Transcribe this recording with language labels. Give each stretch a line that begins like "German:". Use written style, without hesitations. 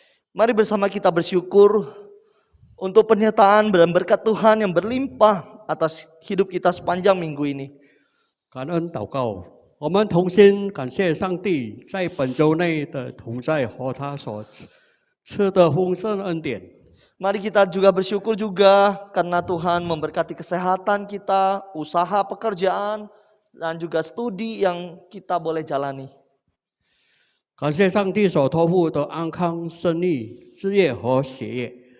Indonesian: Mari bersama kita bersyukur untuk penyertaan dan berkat Tuhan yang berlimpah atas hidup kita sepanjang minggu ini.
Chinese: 感恩祷告，我们同心感谢上帝在本周内的同在和他所赐的丰盛恩典。
Indonesian: Mari kita juga bersyukur juga karena Tuhan memberkati kesehatan kita, usaha, pekerjaan, dan juga studi yang kita boleh jalani.
Chinese: 感谢上帝所托付的安康、胜利、事业和学业。